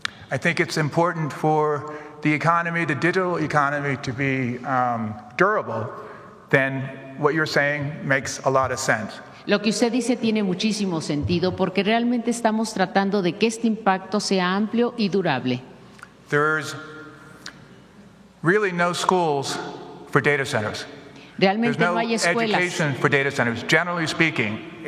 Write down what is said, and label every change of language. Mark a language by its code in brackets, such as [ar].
[en] I think it's important for the economy, the digital economy, to be durable. Then what you're saying makes a lot of sense. [es] Lo que usted dice tiene muchísimo sentido porque realmente estamos tratando de que este impacto sea amplio y durable. [en] There's really no schools for data centers. There's [es] Realmente no no hay escuelas. [en] education for data centers, generally speaking.